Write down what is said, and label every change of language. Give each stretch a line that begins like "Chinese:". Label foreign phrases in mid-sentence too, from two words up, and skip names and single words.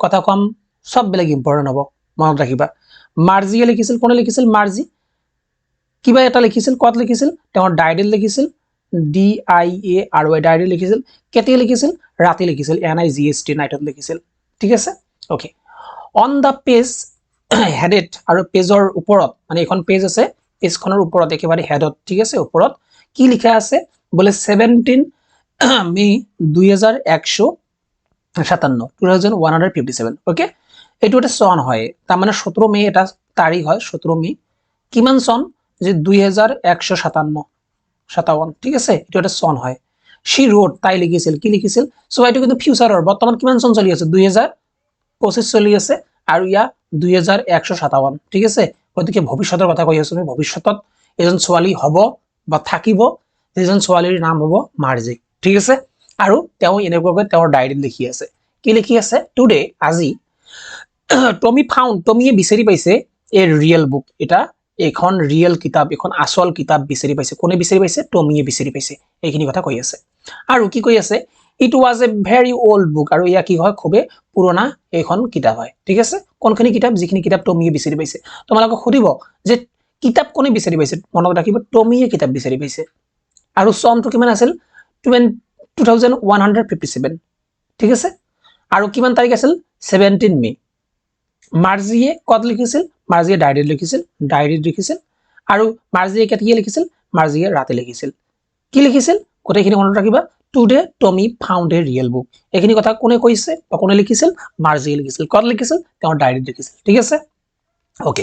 Assamese: কথা কম সব বেলেগ ইম্পৰ্টেন্ট হ'ব মনত ৰাখিবা মাৰ্জিয়ে লিখিছিল কোনে লিখিছিল মাৰ্জি কিবা এটা লিখিছিল কত লিখিছিল তেওঁৰ ডায়েৰীত লিখিছিল DIARY ডায়েৰী লিখিছিল কেতিয়া লিখিছিল ৰাতি লিখিছিল NIGHT নাইটত লিখিছিল ঠিক আছে
English: okay on the page headed
Assamese: আৰু পেজৰ ওপৰত মানে এখন পেজ আছে পেজখনৰ ওপৰত একেবাৰে হেডত ঠিক আছে ওপৰত কি লিখা আছে বলে 17 মে 2157 ওকে এইটো এটা সন হয় তাৰ মানে 17 মে এটা তাৰিখ হয় 17 মে কিমান সন যে 2157 ঠিক আছে এটো এটা সন হয়
English: she wrote
Assamese: তাই লিখিছিল কি লিখিছিল সো এটো কিন্তু ফিউচাৰৰ বৰ্তমান কিমান সন চলি আছে 2025 চলি আছে আৰু ইয়া 2157 ঠিক আছে গতিকে ভৱিষ্যতৰ কথা কৈ আছো ভৱিষ্যতত এজন ছোৱালী হ'ব বা থাকিব এজন ছোৱালীৰ নাম হ'ব মাৰ্জি ঠিক আছে আৰু তেওঁ এনেকৈ তেওঁৰ ডায়েৰীত লিখি আছে কি লিখি আছে টুডে আজি টমিয়ে বিচাৰি পাইছে
English: a real book
Assamese: এটা এখন ৰিয়েল কিতাপ এখন আসল কিতাপ বিচাৰি পাইছে কোনে বিচাৰি পাইছে টমিয়ে বিচাৰি পাইছে এইখিনি কথা কৈ আছে আৰু কি কৈ আছে
English: it was a very old book
Assamese: আৰু ইয়া কি হয় খুবে পুৰণা এখন কিতাপ হয় ঠিক আছে কোনখিনি কিতাপ যিখিনি কিতাপ টমিয়ে বিচাৰি পাইছে তোমালোকক সুধিব যে কিতাপ কোনে বিচাৰি পাইছে মনত ৰাখিব টমিয়ে কিতাপ বিচাৰি পাইছে আৰু চনটো কিমান আছিল 2157 ঠিক আছে আৰু কিমান তাৰিখ আছিল 17 মে মাৰ্জিয়ে কত লিখিছিল মাৰ্জিয়ে ডায়েৰীত লিখিছিল আৰু মাৰ্জিয়ে কেতিয়া লিখিছিল মাৰ্জিয়ে ৰাতি লিখিছিল কি লিখিছিল কোটেখিনি মনত ৰাখিবা
English: today Tommy found a real book
Assamese: এইখিনি কথা কোনে কৈছে বা কোনে লিখিছিল মাৰ্জিয়ে লিখিছিল কত লিখিছিল তেওঁৰ ডায়েৰীত লিখিছিল ঠিক আছে ওকে